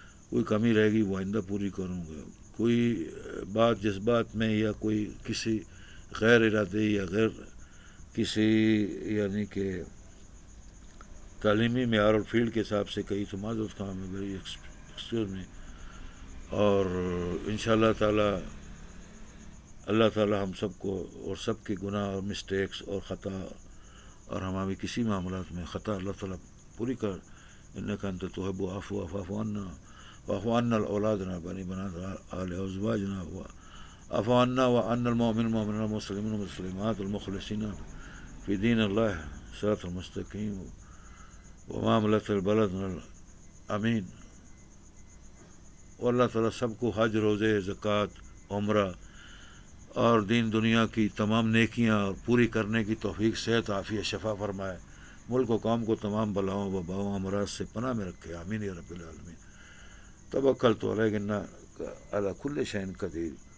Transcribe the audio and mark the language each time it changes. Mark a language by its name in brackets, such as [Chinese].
[Urdu] کوئی کمی رہے گی وہ آئندہ پوری کروں گا. کوئی بات جس بات میں یا کوئی کسی غیر ارادی یا غیر کسی یعنی کہ تعلیمی معیار اور فیلڈ کے حساب سے کہیں تو معذرت خواہ میں [English] Very excuse me. [Urdu] اور انشاءاللہ تعالی اللہ تعالی ہم سب کو اور سب کے گناہ اور مسٹیکس اور خطا اور ہماری کسی معاملات میں خطا اللہ تعالیٰ پوری کر. [Arabic] انک انت تحب العفو فاعف عنا واعف عنا اولادنا بنی بنات آل ازواجنا واعف عنا وعن المؤمن المؤمنين والمسلمين والمسلمات المخلصين في دين الله صراط المستقيم ومعاملة البلد امین. [Urdu] اور اللہ تعالیٰ سب کو حج، روزے، زکوٰۃ، عمرہ اور دین دنیا کی تمام نیکیاں اور پوری کرنے کی توفیق، صحت، عافیت، شفا فرمائے. ملک و قوم کو تمام بلاؤں وباؤں امراض سے پناہ میں رکھے. [Arabic] آمین یا رب العالمین. توکلت علیک انک علی کل شیء قدیر.